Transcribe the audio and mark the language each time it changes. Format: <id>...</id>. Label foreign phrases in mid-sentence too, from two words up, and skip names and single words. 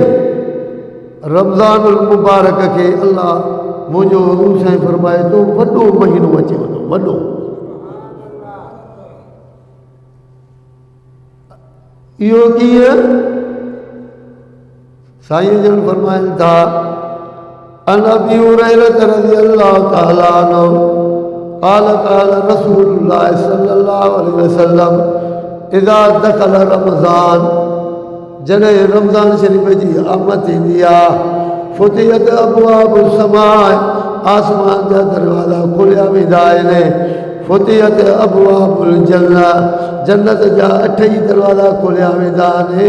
<sd>रमज़ान मुबारक खे अल्लाह मुंहिंजो हज़ूर साईं फरमाए थो वॾो महीनो अचे वञो, वॾो। इहो कीअं? साईं जन फरमाइनि था</sd> <ar>عن أبي هريرة رضي الله تعالى عنه قال قال رسول الله صلى الله عليه وسلم إذا دخل رمضان,</ar> <sd>जॾहिं रमज़ान शरीफ़ जी आमद थींदी आहे,</sd> <ar>فتحت أبواب السماء,</ar> <sd>आसमान जा दरवाज़ा खोलिया वेंदा आहिनि।</sd> <ar>فتحت أبواب الجنة,</ar> <sd>जन्नत जा 8 ई दरवाज़ा खोलिया वेंदा आहिनि।</sd>